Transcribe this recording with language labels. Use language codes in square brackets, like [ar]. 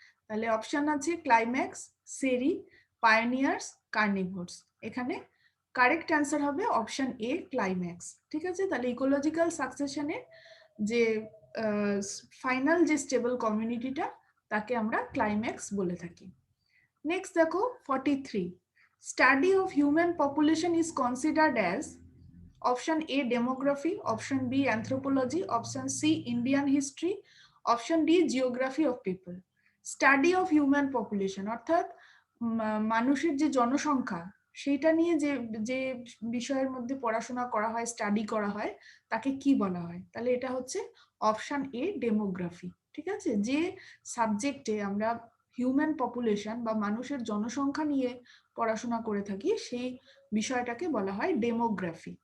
[bn] তাহলে অপশন আছে ক্লাইম্যাক্স, সেরি, পায়োনিয়ার্স, কার্নিভোরস। এখানে কারেক্ট অ্যান্সার হবে অপশন এ, ক্লাইম্যাক্স। ঠিক আছে, তাহলে ইকোলজিক্যাল সাকসেশনে যে ফাইনাল যে স্টেবল কমিউনিটিটা তাকে আমরা ক্লাইম্যাক্স বলে থাকি। [en] next [bn] দেখো [en] 43, study of human population is considered as option A demography, option B anthropology, option C Indian history, option D geography of people. Study of human population [bn] অর্থাৎ মানুষের যে জনসংখ্যা সেইটা নিয়ে যে যে বিষয়ের মধ্যে পড়াশোনা করা হয়, স্টাডি করা হয়, তাকে কি বলা হয়? তাহলে এটা হচ্ছে অপশন এ, ডেমোগ্রাফি। ঠিক আছে, যে সাবজেক্টে আমরা হিউম্যান পপুলেশন বা মানুষের জনসংখ্যা নিয়ে পড়াশোনা করে থাকি সেই বিষয়টাকে বলা হয় ডেমোগ্রাফি।